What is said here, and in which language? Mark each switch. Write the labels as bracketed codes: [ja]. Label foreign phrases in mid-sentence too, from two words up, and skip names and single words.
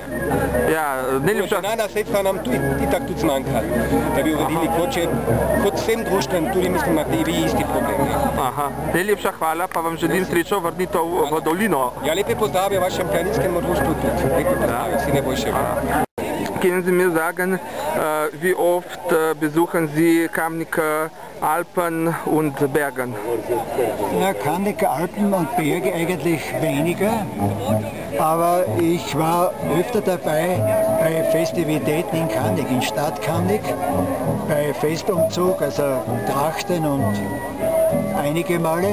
[sl] Ja, Nacionalna sredstva nam itak tudi zmanjka, da bi uredili koče kot vsem društvom, tudi mislim, imate i vi isti problem. Aha, najlepša hvala, pa vam želim srečo vrnitev v dolino. Ja, lepe pozdrave vašem planinskemu društvu tudi. Lepe pozdrave, vsi najboljše. [de] Können Sie mir sagen, wie oft besuchen Sie Kamniker Alpen und Bergen? Ja, Kamniker Alpen und Berge eigentlich weniger, aber ich war öfter dabei bei Festivitäten in Kamnik, in Stadt Kamnik, bei Festumzug, also Trachten und einige Male.